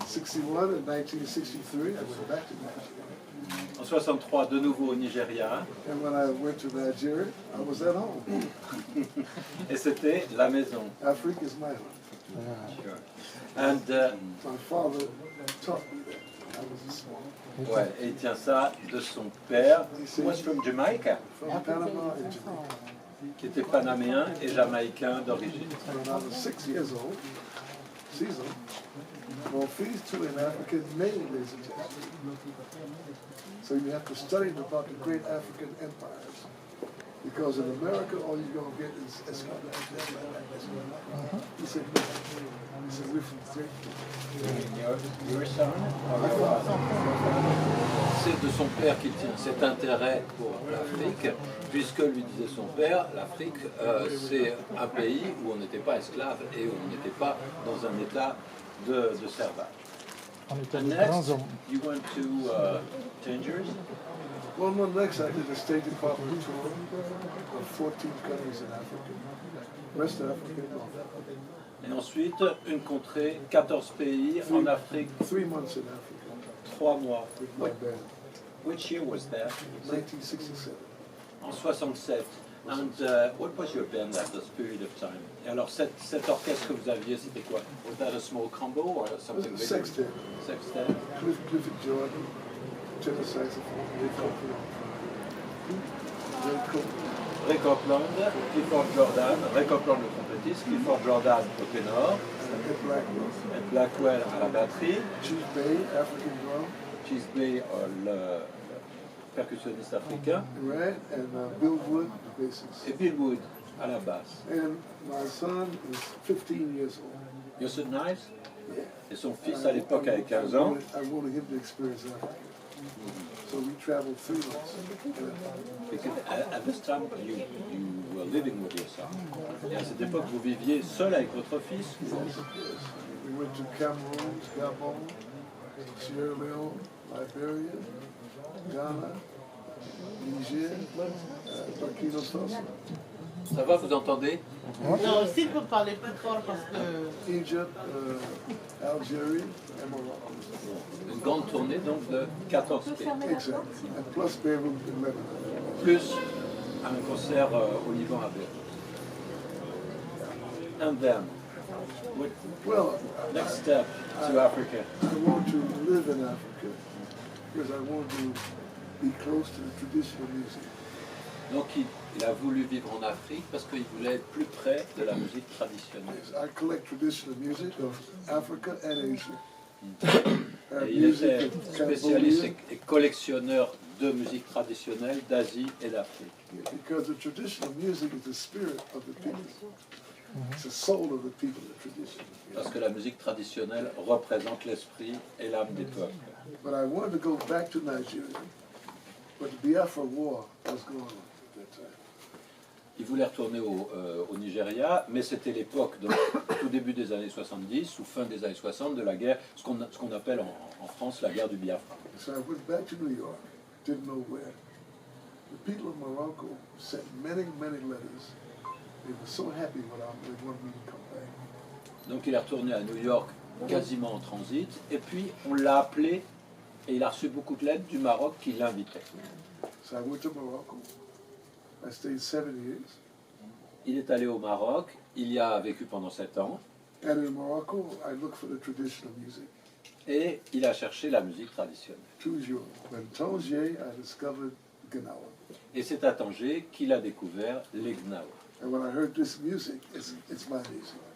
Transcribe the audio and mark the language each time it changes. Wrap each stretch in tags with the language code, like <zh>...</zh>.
<en>61 and 1963, I went back to Nigeria.</en> <fr>en 63, de nouveau au Nigeria.</fr> <en>And when I went to Nigeria, I was at home.</en> <fr>Et c'était la maison.</fr> <en>Africa is my home. And, My father taught me that. I was a small.</en> <fr>ouais, et il tient ça de son père,</fr> <en>who was from Jamaica, From Panama and Jamaica.</en> <fr>qui était panaméen et jamaïcain d'origine.</fr> <en>When I was 6 years old, Caesar, well, these two in African name, ladies and gentlemen. So you have to study about the great African empires. Because in America, all you're going to get is esclavage. He said, no. He said, we're from great Your son?</en> <fr>C'est de son père qu'il tient cet intérêt pour l'Afrique, puisque lui disait son père, l'Afrique, c'est un pays où on n'était pas esclave et où on n'était pas dans un état de servage. On était</fr> <en>And</en> <fr>des</fr> <en>next,</en> <fr>grands hommes.</fr> <en>you went to Tangiers. Well, next I did a State Department tour of 14 countries in Africa. West Africa, North Africa.</en> <fr>Et ensuite, une contrée, 14 pays en Afrique,</fr> <en>3 months in Africa</en> <fr>3 mois.</fr> <en>with my band. Which year was that? 1967.</en> <fr>En 67.</fr> <en>And what was your band at this period of time?</en> <fr>Et alors, cet orchestre que vous aviez, c'était quoi?</fr> <en>Was that a small combo or something bigger? Sextet. Sextet. Clifford Jordan, tenor saxophone, Ray Copeland.</en> <fr>Ray Copeland, Clifford Jordan, Ray Copeland le trompettiste, Clifford Jordan au ténor,</fr> <en>Ed Blackwell.</en> <fr>Ed Blackwell à la batterie,</fr> <en>Chief Bay, African drum.</en> <fr>Cheese Bay, le percussionniste africain,</fr> <en>Right, and Bill Wood, the bassist.</en> <fr>et Bill Wood à la basse.</fr> <en>And my son is 15 years old. You're so nice. Yeah.</en> <fr>Et son fils à l'époque avait 15 ans.</fr> <en>I wanted him to experience Africa. So we traveled 3 months. Because at this time you were living with your son.</en> <fr>Et à cette époque vous viviez seul avec votre fils.</fr> <en>Yes. We went to Cameroon, Gabon, Sierra Leone, Liberia, Ghana, Niger, Burkina Faso,</en> <fr>Ça va, vous entendez? Non, s'il peut parler plus fort parce que...</fr> <en>Egypt, Algeria, and Morocco.</en> <fr>Une grande tournée donc de 14 pays.</fr> <en>Exactly. And plus Beirut and Lebanon.</en> <fr>Plus un concert au Liban à Beyrouth.</fr> <en>And then, what Well, next step to Africa? I want to live in Africa because I want to be close to the traditional music.</en> <fr>Donc il a voulu vivre en Afrique parce qu'il voulait être plus près de la musique traditionnelle.</fr> <en>Yes, I collect traditional music of Africa and Asia.</en> <fr>Et il était spécialiste et collectionneur de musique traditionnelle d'Asie et d'Afrique.</fr> <en>Because the traditional music is the spirit of the people. It's the soul of the people, the tradition.</en> <fr>Parce que la musique traditionnelle représente l'esprit et l'âme des peuples.</fr> <en>But I wanted to go back to Nigeria, but the Biafra War was going on at that time.</en> <fr>Il voulait retourner au Nigeria, mais c'était l'époque, donc tout début des années 70 ou fin des années 60, de la guerre, ce qu'on appelle en France la guerre du Biafra.</fr> <en>So I went back to New York, didn't know where. The people of Morocco sent many, many letters. They were so happy when they wanted me to come back.</en> <fr>Donc il est retourné à New York quasiment en transit, et puis on l'a appelé, et il a reçu beaucoup de lettres du Maroc qui l'invitaient.</fr> <en>So I went to Morocco. I stayed 7 years.</en> <fr>Il est allé au Maroc, il y a vécu pendant 7 ans,</fr> <en>And in Morocco, I looked for the traditional music.</en> <fr>et il a cherché la musique traditionnelle. Toujours.</fr> <en>When Tangier, I discovered Gnawa.</en> <fr>Et c'est à Tanger qu'il a découvert les Gnawa.</fr> <en>And when I heard this music, it's my music.</en>